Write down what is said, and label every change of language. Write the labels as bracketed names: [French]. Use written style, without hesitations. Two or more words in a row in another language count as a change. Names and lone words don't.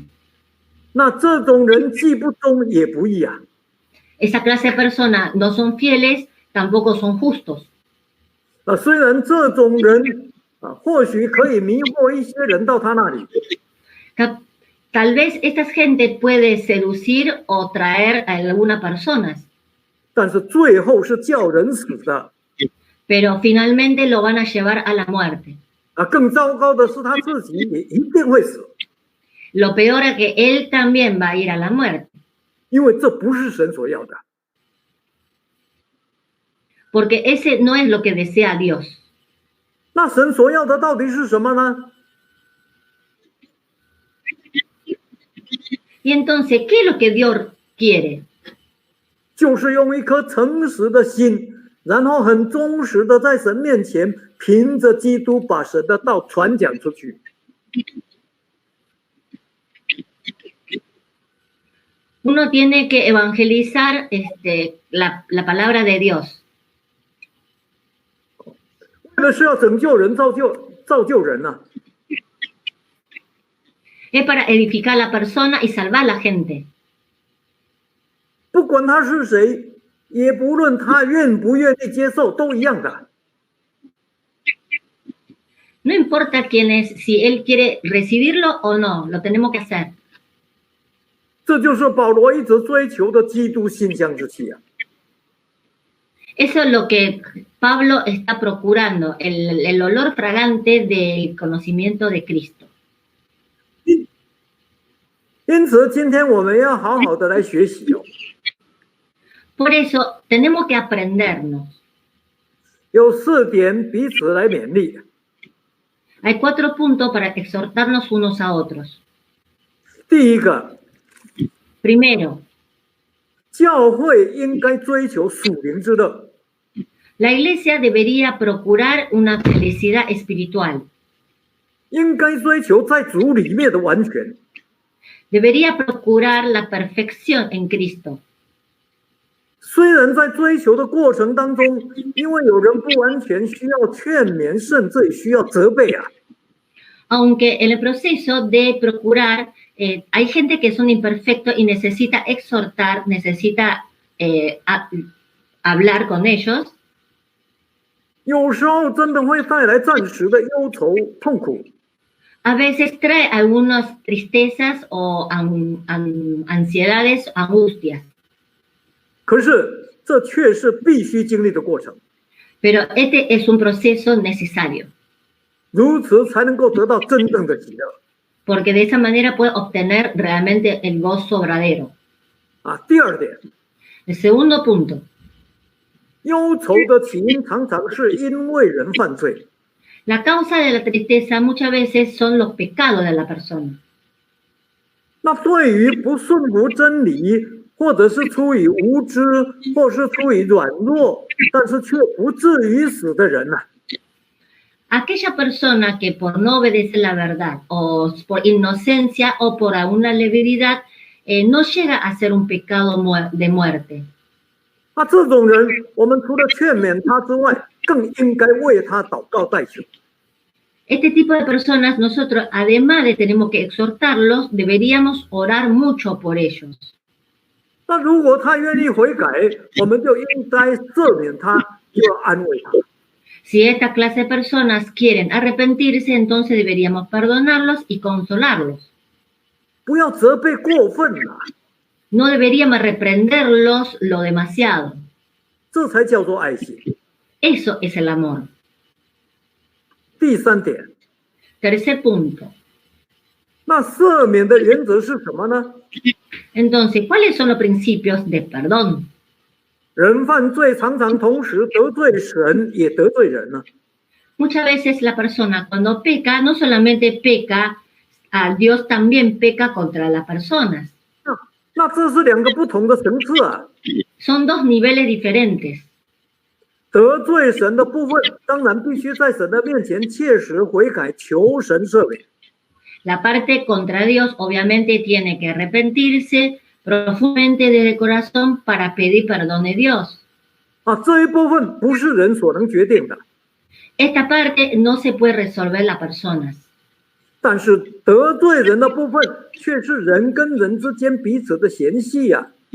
[Chinese] 那这种人既不忠也不义啊。 [Spanish] Esa clase de personas no son fieles, tampoco son justos. [Chinese] 虽然这种人或许可以迷惑一些人到他那里， [Spanish] Tal vez esta gente puede seducir o traer a algunas personas, [Chinese] 但是最后是叫人死的。 [Spanish] pero finalmente lo van a llevar a la muerte. [Chinese] 更糟糕的是他自己也一定会死， [Spanish] Lo peor es que él también va a ir a la muerte, [Chinese] 因为这不是神所要的。 [Spanish] porque ese no es lo que desea Dios. [Chinese] 那神所要的到底是什么呢？ [Spanish] Y entonces, ¿qué es lo que Dios quiere? [Chinese] 就是用一颗诚实的心，然后很忠实的在神面前，凭着基督把神的道传讲出去。 [Spanish] Uno tiene que evangelizar la palabra de Dios. [Chinese] 为了是要拯救人、造就人呐、 [Spanish] Es para edificar a la persona y salvar a la gente. [Chinese] 不管他是谁，也不论他愿不愿意接受，都一样的。 [Spanish] No importa quién es, si él quiere recibirlo o no, lo tenemos que hacer. [Chinese] 这就是保罗一直追求的基督馨香之气啊！ [Spanish] Eso es lo que Pablo está procurando, el olor fragante del conocimiento de Cristo. [Chinese] 因此，今天我们要好好的来学习哦。 [Spanish] Por eso tenemos que aprendernos. [Chinese] 有4点彼此来勉励。 [Spanish] Hay 4 puntos para exhortarnos unos a otros. [Chinese] 第一个， [Spanish] Primero, [Chinese] 教会应该追求属灵之乐， [Spanish] la iglesia debería procurar una felicidad espiritual. [Chinese] 应该追求在主里面的完全。 [Spanish] Debería procurar la perfección en Cristo. [Chinese] 虽然在追求的过程当中，因为有人不完全，需要劝勉，甚至需要责备啊。 [Spanish] Aunque en el proceso de procurar, hay gente que son imperfectos y necesita exhortar, necesita hablar con ellos. [Chinese] 有时候真的会带来暂时的忧愁、痛苦。 [Spanish] A veces trae algunas tristezas o ansiedades, angustias. [Chinese] 可是这却是必须经历的过程， [Spanish] Pero este es un proceso necesario, [Chinese] 如此才能够得到真正的喜乐 [Spanish] porque de esa manera puede obtener realmente el gozo verdadero. [Chinese] 啊。第二点， [Spanish] El segundo punto, [Chinese] 忧愁的起因常常是因为人犯罪， [Spanish] la causa de la tristeza muchas veces son los pecados de la persona. [Chinese] 那对于不顺服真理，或者是出于无知，或是出于软弱，但是却不至于死的人呢、 [Spanish] Aquella persona que por no obedecer la verdad o por inocencia o por alguna levedad no llega a ser un pecado de muerte. [Chinese] 那这种人，我们除了劝勉他之外，更应该为他祷告代求。 [Spanish] Este tipo de personas, nosotros, además de tenemos que exhortarlos, deberíamos orar mucho por ellos. [Chinese] 那如果他愿意悔改，我们就应该赦免他，就要安慰他。 [Spanish] Si esta clase de personas quieren arrepentirse, entonces deberíamos perdonarlos y consolarlos. [Chinese] 不要责备过分了， [Spanish] No deberíamos reprenderlos lo demasiado. [Chinese] 这才叫做爱心。 [Spanish] Eso es el amor. [Chinese] 第三点， [Spanish] Tercer punto. [Chinese] 那赦免的原则是什么呢？ [Spanish] Entonces, ¿cuáles son los principios de perdón? [Chinese] 人犯罪常常同时得罪神，也得罪人呢。 [Spanish] Muchas veces la persona cuando peca, no solamente peca a Dios, también peca contra las personas. [Chinese] 那这是2个不同的层次啊。 [Spanish] Son 2 niveles diferentes. [Chinese] 得罪神的部分，当然必须在神的面前切实悔改，求神赦免。 [Spanish] La parte contra Dios obviamente tiene que arrepentirse profundamente desde el corazón para pedir perdón de Dios. [Chinese] 啊，这一部分不是人所能决定的， [Spanish] Esta parte no se puede resolver las personas. [Chinese] 但是得罪人的部分却是人跟人之间彼此的嫌隙呀、